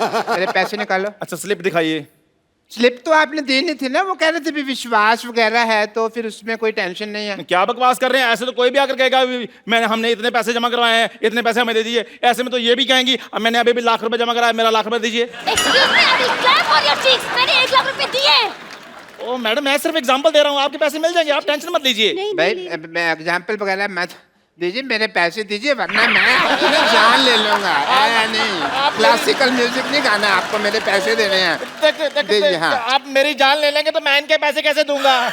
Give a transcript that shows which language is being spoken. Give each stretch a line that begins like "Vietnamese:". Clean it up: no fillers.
Hindi: मेरे पैसे निकालो। अच्छा स्लिप दिखाइए। स्लिप तो आपने देनी थी ना, वो कह रहे थे भी विश्वास वगैरह है, तो फिर उसमें कोई टेंशन नहीं है। क्या बकवास कर रहे हैं? ऐसे तो कोई भी आकर कहेगा हमने इतने पैसे जमा करवाए हैं, इतने पैसे हमें दे दीजिए। ऐसे में तो ये भी कहेंगी मैंने अभी भी लाख रुपए जमा कराया, मेरा लाख रुपए दीजिए।
English: Excuse me, I will clap on your cheeks.
Hindi: मैंने 1 लाख रुपए दिए। ओ मैडम, मैं सिर्फ एग्जांपल दे रहा हूँ, आपके पैसे मिल जाएंगे, आप टेंशन मत लीजिए। नहीं, भाई मैं एग्जाम्पल वगैरह मत दीजिए, मेरे पैसे दीजिए, वरना मैं अपनी जान ले लूंगा। नहीं, क्लासिकल म्यूजिक नहीं गाना आपको, मेरे पैसे देने हैं। दीजिए। हाँ, आप मेरी जान ले लेंगे तो मैं इनके पैसे कैसे दूंगा?